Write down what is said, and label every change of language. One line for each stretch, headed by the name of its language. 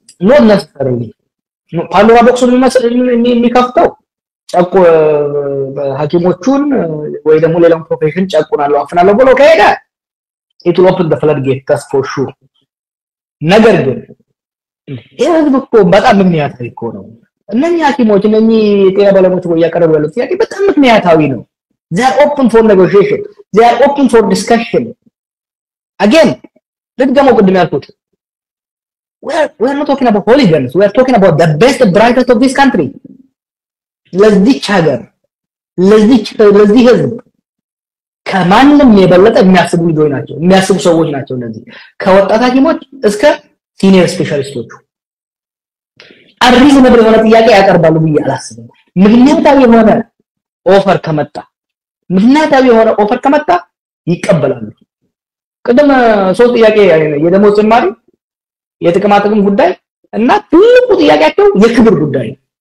English: not necessarily
Amharic: ፓንዶራ ቦክሱን የሚከፍተው ጨቁ ሐኪሞቹን ወይ ደግሞ ሌላውን ፕሮፌሽን ጨቁናለሁ አፍናለሁ ብሎ ከሄደ
English: it will open the floodgate, that's for sure።
Amharic: ነገር ግን የህዝብ እኮ በጣም ምክንያታዊ እኮ ነው። እነኛ ሐኪሞች እነኚህ ጤና ባለሙያዎች ያቀረቡ ያሉት ጥያቄ በጣም ምክንያታዊ ነው።
English: they are open for negotiation, they are open for discussion. Again,
Amharic: ልድገመው ቅድም ያልኩት
English: we are not talking about hooligans, we are talking about the best brightest of this country.
Amharic: ለዚህ ሀገር ለዚህ ህዝብ ከማንም የበለጠ የሚያስቡ ልጆች ናቸው፣ የሚያስቡ ሰዎች ናቸው። እነዚህ ከወጣት ሐኪሞች እስከ ሲኒየር ስፔሻሊስቶቹ አሪዝነብል የሆነ ጥያቄ ያቀርባሉ ብዬ አላስብም። ምክንያታዊ የሆነ ኦፈር ከመጣ ይቀበላሉ። ቅድም ሶስት ጥያቄ የደሞዝ ጭማሪ፣ የጥቅማ ጥቅም ጉዳይ እና ትልቁ ጥያቄያቸው የክብር ጉዳይ ነው።